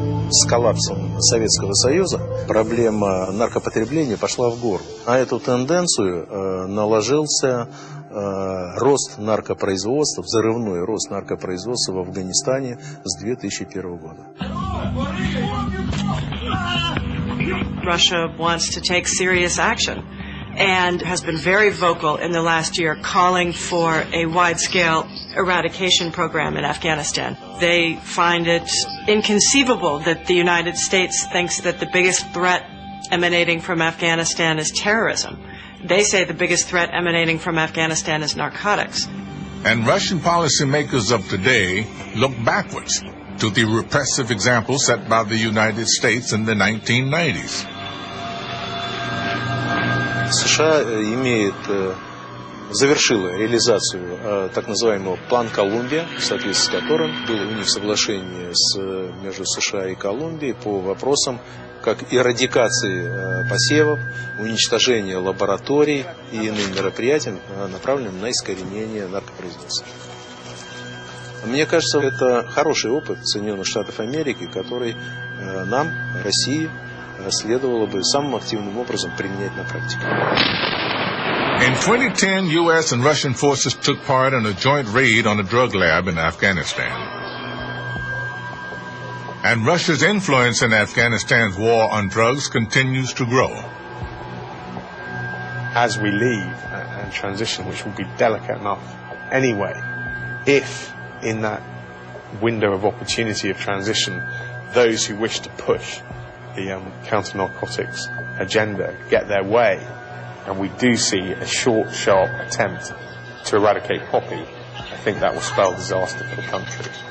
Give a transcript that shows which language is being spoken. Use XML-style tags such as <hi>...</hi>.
<ru>С коллапсом Советского Союза проблема наркопотребления пошла в гору. На эту тенденцию наложился рост наркопроизводства, взрывной рост наркопроизводства в Афганистане с 2001 года.</ru> <en>Russia wants to take serious action and has been very vocal in the last year calling for a wide-scale eradication program in Afghanistan. They find it inconceivable that the United States thinks that the biggest threat emanating from Afghanistan is terrorism. They say the biggest threat emanating from Afghanistan is narcotics. And Russian policymakers of today look backwards to the repressive example set by the United States in the 1990s.</en> <ru>США завершила реализацию так называемого плана Колумбия, в соответствии с которым было у них соглашение между США и Колумбией по вопросам как эрадикации посевов, уничтожения лабораторий и иным мероприятиям, направленным на искоренение наркопроизводства. Мне кажется, это хороший опыт Соединенных Штатов Америки, который нам, России, следовало бы самым активным образом применять на практике.</ru> <en>In 2010, U.S. and Russian forces took part in a joint raid on a drug lab in Afghanistan. And Russia's influence in Afghanistan's war on drugs continues to grow. As we leave and transition, which will be delicate enough anyway, if in that window of opportunity of transition, those who wish to push the counter-narcotics agenda get their way, and we do see a short, sharp attempt to eradicate poppy, I think that will spell disaster for the country.</en>